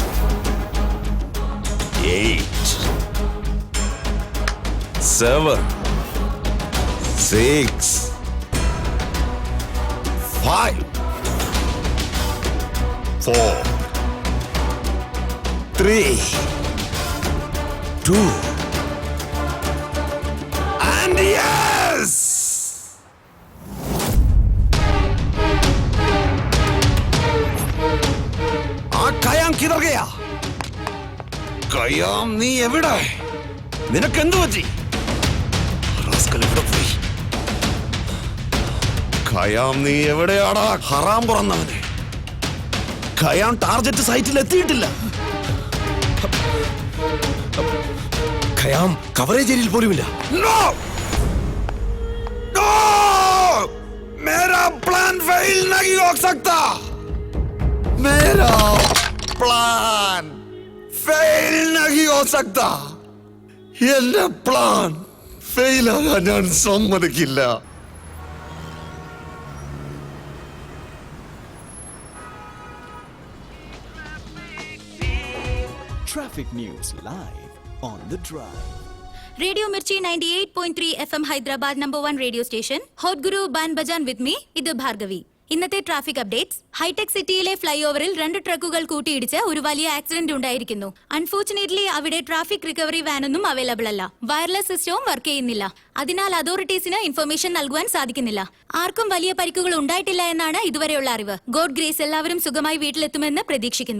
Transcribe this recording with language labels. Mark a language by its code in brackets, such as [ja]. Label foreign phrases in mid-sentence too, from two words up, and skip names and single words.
[en] 8, 7, 6, 5, 4, 3, 2, and yes! [hi] कयाम किधर गया? [ml] കയാം, നീ എവിടെ? നിനക്ക് എന്തു പറ്റി? റാസ്കൽ എവിടെ പോയി? കയാം, നീ എവിടെയാടാ ഹറാം പുറന്നവനെ? കയാം [en] target site [ml] എത്തിയിട്ടില്ല. കയാം [en] coverage area [ml] പോലുമില്ല. [en] no no, [hi] मेरा प्लान फेल नहीं हो सकता. मेरा प्लान फेल नहीं हो सकता. [ml] എന്റെ [en] plan fail [ml] ആകാൻ ഞാൻ സമ്മതിക്കില്ല. [en] Traffic news live on the drive. Radio Mirchi 98.3 FM Hyderabad #1 radio station. Hot Guru Ban Bajan with me. [ml] ഇത് ഭാർഗവി. ഇന്നത്തെ [en] traffic updates. [ml] ഹൈടെക് സിറ്റിയിലെ ഫ്ലൈ ഓവറിൽ 2 ട്രക്കുകൾ കൂട്ടിയിടിച്ച് ഒരു വലിയ ആക്സിഡന്റ് ഉണ്ടായിരിക്കുന്നു. അൺഫോർച്ചുനേറ്റ്ലി അവിടെ [en] traffic recovery [ml] വാനൊന്നും അവൈലബിൾ അല്ല. [en] wireless system work [ml] ചെയ്യുന്നില്ല. അതിനാൽ [en] authorities information [ml] നൽകുവാൻ സാധിക്കുന്നില്ല. ആർക്കും വലിയ പരിക്കുകൾ ഉണ്ടായിട്ടില്ല എന്നാണ് ഇതുവരെയുള്ള അറിവ്. [en] God grace, [ml] എല്ലാവരും സുഖമായി വീട്ടിലെത്തുമെന്ന് പ്രതീക്ഷിക്കുന്നു.